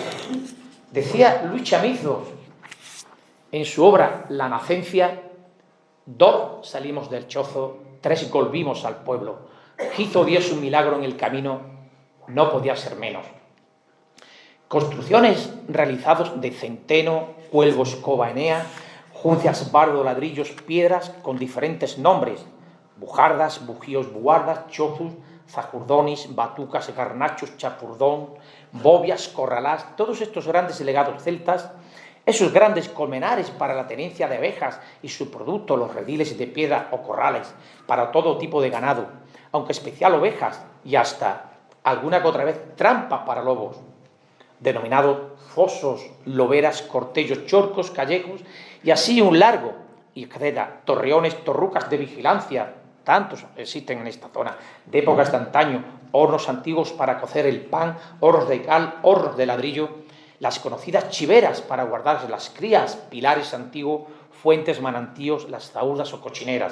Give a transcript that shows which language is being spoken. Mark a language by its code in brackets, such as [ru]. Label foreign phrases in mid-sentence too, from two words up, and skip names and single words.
[es] Decía Luis Chamizos en su obra La nacencia: 2 salimos del chozo, 3 volvimos al pueblo. Hizo Dios un milagro en el camino, no podía ser menos. Construcciones realizadas de centeno, cuelgo, escoba, enea, juncias, bardo, ladrillos, piedras con diferentes nombres: bujardas, bujíos, buardas, chozos, zajurdonis, batucas, garnachos, chapurdón, bobias, corralás, todos estos grandes legados celtas, esos grandes colmenares para la tenencia de abejas y su producto, los rediles de piedra o corrales para todo tipo de ganado, aunque especial ovejas y hasta alguna que otra vez trampa para lobos, denominados fosos, loberas, cortellos, chorcos, callejos y así un largo, y etcétera, torreones, torrucas de vigilancia, tantos existen en esta zona, de épocas de antaño, hornos antiguos para cocer el pan, hornos de cal, hornos de ladrillo, las conocidas chiveras para guardar las crías, pilares antiguos, fuentes, manantíos, las zaudas o cochineras.